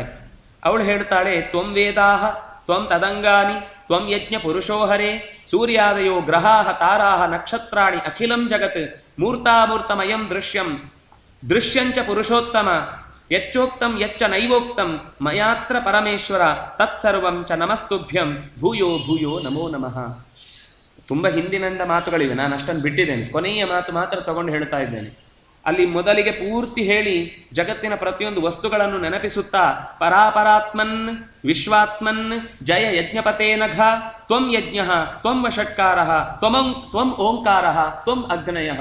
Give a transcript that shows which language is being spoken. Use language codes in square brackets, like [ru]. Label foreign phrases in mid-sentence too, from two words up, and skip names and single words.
[kn] ಅವಳು ಹೇಳ್ತಾಳೆ, [sa] ತ್ವಂ ವೇದಾಹ ತ್ವಂ ತದಂಗಾನಿ ತ್ವಂ ಯಜ್ಞ ಪುರುಷೋಹರೇ ಸೂರ್ಯಾದಯೋ ಗ್ರಹಾಹ ತಾರಾಹ ನಕ್ಷತ್ರಾಣಿ ಅಖಿಲಂ ಜಗತ್ ಮೂರ್ತಾಮೂರ್ತಮಯಂ ದೃಶ್ಯಂಚ ಪುರುಷೋತ್ತಮ ಯಚ್ಚೋಕ್ತಂ ಯಚ್ಚ ನೈವೋಕ್ತಂ ಮಯಾತ್ರ ಪರಮೇಶ್ವರ ತತ್ಸರ್ವಂ ಚ ನಮಸ್ತುಭ್ಯಂ ಭೂಯೋ ಭೂಯೋ ನಮೋ ನಮಃ. [kn] ತುಂಬ ಹಿಂದಿನಿಂದ ಮಾತುಗಳಿವೆ, ನಾನು ಅಷ್ಟನ್ನು ಬಿಟ್ಟಿದ್ದೇನೆ. ಕೊನೆಯ ಮಾತು ಮಾತ್ರ ತಗೊಂಡು ಹೇಳ್ತಾ ಇದ್ದೇನೆ. ಅಲ್ಲಿ ಮೊದಲಿಗೆ ಪೂರ್ತಿ ಹೇಳಿ ಜಗತ್ತಿನ ಪ್ರತಿಯೊಂದು ವಸ್ತುಗಳನ್ನು ನೆನಪಿಸುತ್ತಾ [sa] ಪರಾಪರಾತ್ಮನ್ ವಿಶ್ವಾತ್ಮನ್ ಜಯ ಯಜ್ಞಪತೇ ನಘ ತ್ವಂ ಯಜ್ಞ ತ್ವಂ ವಷಟ್ಕಾರ ತ್ವಂ ಓಂಕಾರ ತ್ವಂ ಅಗ್ನಯ.